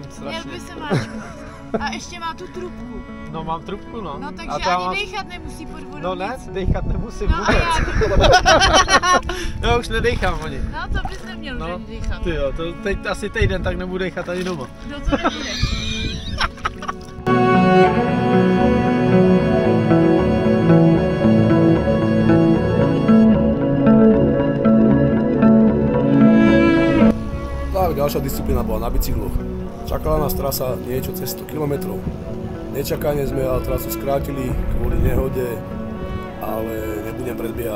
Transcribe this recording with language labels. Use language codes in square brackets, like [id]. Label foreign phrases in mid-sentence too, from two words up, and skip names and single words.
[cs] Měl strašně. by se máčknout. A ještě má tu trubku. No mám trubku, no. No takže A to ani dejchat nemusí pod vodou. No ne, nic. dejchat nemusím No a vůbec. já Já už nedejchám ani. No to bys neměl No, dejchat. ty jo, to teď asi týden, tak nebudu dejchat ani doma. No to nebudeš. [sk] Tak, ďalšia disciplína bola na bicykloch. Čakala nás trasa niečo cez 100 km. Nečakane sme ale trasu skrátili kvôli nehode, ale nebudem predbiehať.